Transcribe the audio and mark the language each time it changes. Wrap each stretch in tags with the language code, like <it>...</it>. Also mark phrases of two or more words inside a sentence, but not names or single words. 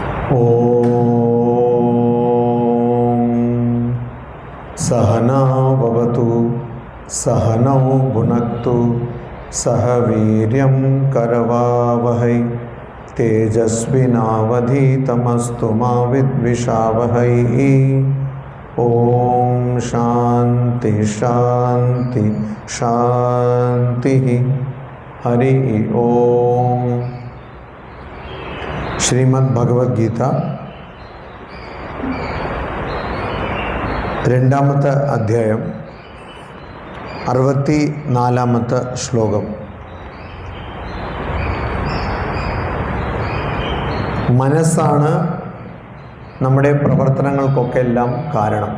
<sa>सहना भवतु सहनौ भुनक्तु सह वीर्यं करवावहै तेजस्विनावधीतमस्तु मा विद्विषावहै। ओम शांति शांति शांति। हरि ओम।</sa> <ml>श्रीमद् भगवद गीता രണ്ടാമത്തെ അധ്യായം 64ാമത്തെ ശ്ലോകം. മനസ്സാണ് നമ്മുടെ പ്രവർത്തനങ്ങൾക്കൊക്കെ എല്ലാം കാരണം.</ml>